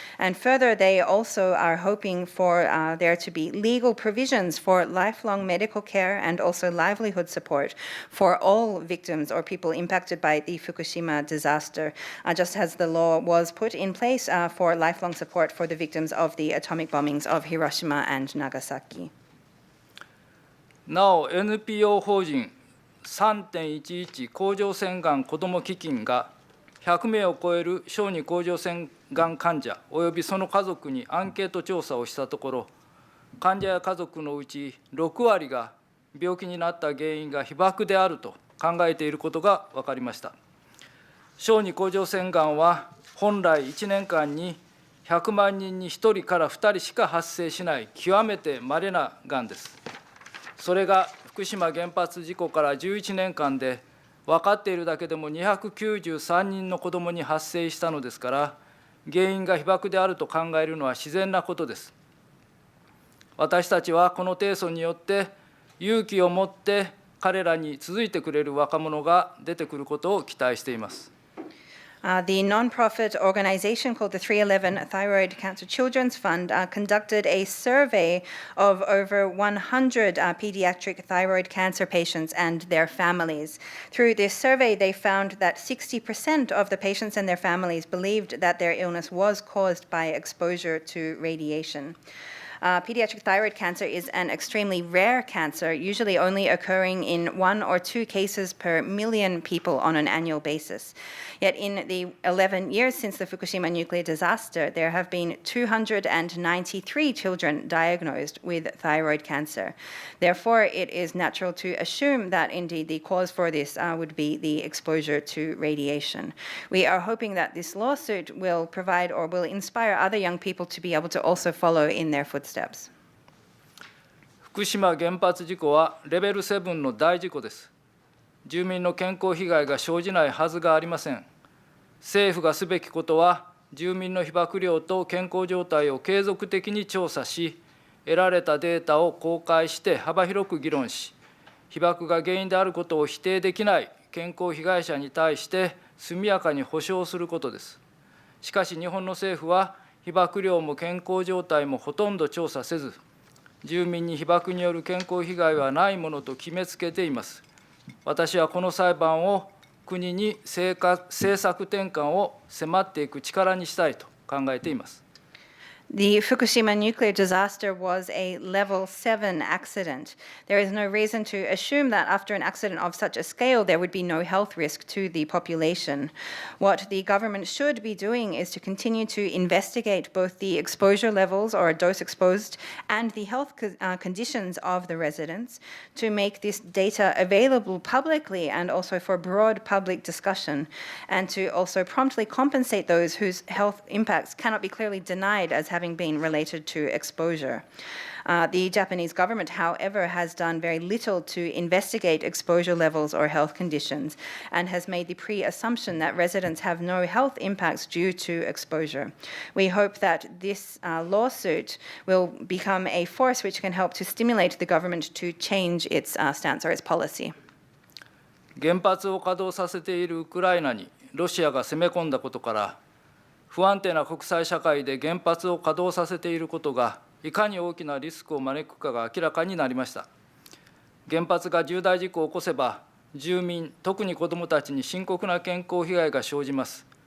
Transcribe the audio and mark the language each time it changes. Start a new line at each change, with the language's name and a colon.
English: And further, they also are hoping for there to be legal provisions for lifelong medical care and also livelihood support for all victims or people impacted by the Fukushima disaster, just as the law was put in place for lifelong support for the victims of the atomic bombings of Hiroshima and Nagasaki.
Japanese: なお、NPO 法人 3.11 甲状腺がん子ども基金が100名を超える小児甲状腺がん患者およびその家族にアンケート調査をしたところ、患者や家族のうち6割が病気になった原因が被爆であると考えていることが分かりました。小児甲状腺がんは本来1年間に100万人に1人から2人しか発生しない極めて稀ながんです。それが福島原発事故から11年間で分かっているだけでも293人の子どもに発生したのですから、原因が被爆であると考えるのは自然なことです。私たちはこの提訴によって勇気を持って彼らに続いてくれる若者が出てくることを期待しています。
English: The nonprofit organization called the 311 Thyroid Cancer Children's Fund conducted a survey of over 100 pediatric thyroid cancer patients and their families. Through this survey, they found that 60% of the patients and their families believed that their illness was caused by exposure to radiation. Pediatric thyroid cancer is an extremely rare cancer, usually only occurring in 1 or 2 cases per million people on an annual basis. Yet in the 11 years since the Fukushima nuclear disaster, there have been 293 children diagnosed with thyroid cancer. Therefore, it is natural to assume that indeed the cause for this would be the exposure to radiation. We are hoping that this lawsuit will provide or will inspire other young people to be able to also follow in their footsteps.
Japanese: 福島原発事故はレベル7の大事故です。住民の健康被害が生じないはずがありません。政府がすべきことは、住民の被曝量と健康状態を継続的に調査し、得られたデータを公開して幅広く議論し、被爆が原因であることを否定できない健康被害者に対して速やかに補償することです。しかし日本の政府は、被曝量も健康状態もほとんど調査せず、住民に被爆による健康被害はないものと決めつけています。私はこの裁判を国に政策転換を迫っていく力にしたいと考えています。
English: The Fukushima nuclear disaster was a level 7 accident. There is no reason to assume that after an accident of such a scale, there would be no health risk to the population. What the government should be doing is to continue to investigate both the exposure levels or dose exposed and the health conditions of the residents to make this data available publicly and also for broad public discussion, and to also promptly compensate those whose health impacts cannot be clearly denied as having been related to exposure. The Japanese government, however, has done very little to investigate exposure levels or health conditions and has made the pre-assumption that residents have no health impacts due to exposure. We hope that this lawsuit will become a force which can help to stimulate the government to change its stance or its policy.
Japanese: 原発を稼働させているウクライナにロシアが攻め込んだことから、不安定な国際社会で原発を稼働させていることがいかに大きなリスクを招くかが明らかになりました。原発が重大事故を起こせば、住民、特に子どもたちに深刻な健康被害が生じます。